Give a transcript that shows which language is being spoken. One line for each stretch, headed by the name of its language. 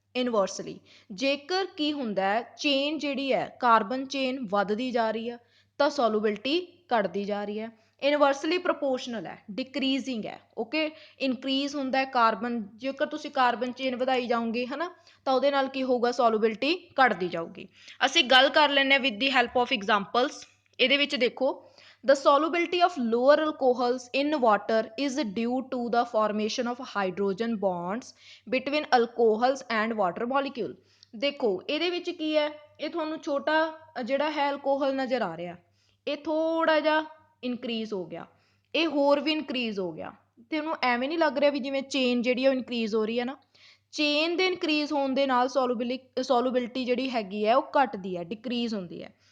Punjabi: Inversely ਜੇਕਰ ਕੀ ਹੁੰਦਾ ਹੈ, ਚੇਨ ਜਿਹੜੀ ਹੈ ਕਾਰਬਨ ਚੇਨ ਵੱਧਦੀ ਜਾ ਰਹੀ ਹੈ ਤਾਂ ਸੋਲੂਬਿਲਿਟੀ ਘਟਦੀ ਜਾ ਰਹੀ ਹੈ। ਇਨਵਰਸਲੀ ਪ੍ਰੋਪੋਰਸ਼ਨਲ ਹੈ, ਡਿਕਰੀਜ਼ਿੰਗ ਹੈ। ਓਕੇ, ਇਨਕਰੀਜ਼ ਹੁੰਦਾ ਹੈ ਕਾਰਬਨ, ਜੇਕਰ ਤੁਸੀਂ ਕਾਰਬਨ ਚੇਨ ਵਧਾਈ ਜਾਓਗੇ ਹੈ ਨਾ, ਤਾਂ ਉਹਦੇ ਨਾਲ ਕੀ ਹੋਊਗਾ, ਸੋਲੂਬਿਲਿਟੀ ਘਟਦੀ ਜਾਊਗੀ। ਅਸੀਂ ਗੱਲ ਕਰ ਲੈਂਦੇ ਹਾਂ
English: With the help of examples.
Punjabi: ਇਹਦੇ ਵਿੱਚ ਦੇਖੋ,
English: the solubility of lower alcohols in water is due to the formation of hydrogen bonds between alcohols and water molecule।
Punjabi: ਦੇਖੋ ਇਹਦੇ ਵਿੱਚ ਕੀ ਹੈ, ਇਹ ਤੁਹਾਨੂੰ ਛੋਟਾ ਜਿਹੜਾ ਹੈ ਅਲਕੋਹਲ ਨਜ਼ਰ ਆ ਰਿਹਾ, ਇਹ ਥੋੜਾ ਜਿਹਾ ਇਨਕਰੀਜ਼ ਹੋ ਗਿਆ, ਇਹ ਹੋਰ ਵੀ ਇਨਕਰੀਜ਼ ਹੋ ਗਿਆ। ਤੈਨੂੰ ਐਵੇਂ ਨਹੀਂ ਲੱਗ ਰਿਹਾ ਵੀ ਜਿਵੇਂ ਚੇਨ ਜਿਹੜੀ ਉਹ ਇਨਕਰੀਜ਼ ਹੋ ਰਹੀ ਹੈ ਨਾ, ਚੇਨ ਦੇ ਇਨਕਰੀਜ਼ ਹੋਣ ਦੇ ਨਾਲ ਸੋਲੂਬਿਲਿਟੀ ਜਿਹੜੀ ਹੈਗੀ ਹੈ ਉਹ ਘਟਦੀ ਹੈ, ਡਿਕਰੀਜ਼ ਹੁੰਦੀ ਹੈ।